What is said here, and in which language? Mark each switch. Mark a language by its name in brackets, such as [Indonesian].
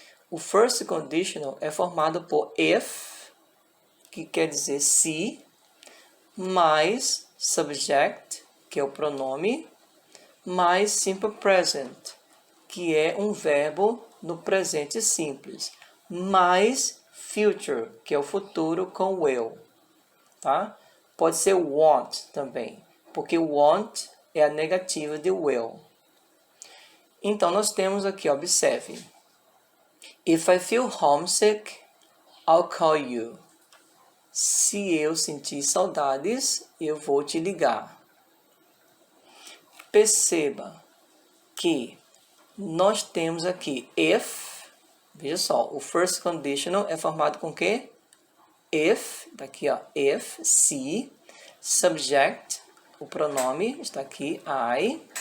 [Portuguese] O First Conditional é formado por if, que quer dizer se, mais subject, que é o pronome, mais simple present, que é um verbo no presente simples, mais future, que é o futuro com will. Tá? Pode ser want também, porque want é a negativa de will. Então, nós temos aqui, observe. [English] If I feel homesick, I'll call you. [Portuguese] Se eu sentir saudades, eu vou te ligar. Perceba que nós temos aqui if, veja só, o first conditional é formado com o quê? If, daqui if, se, subject, o pronome está aqui, I.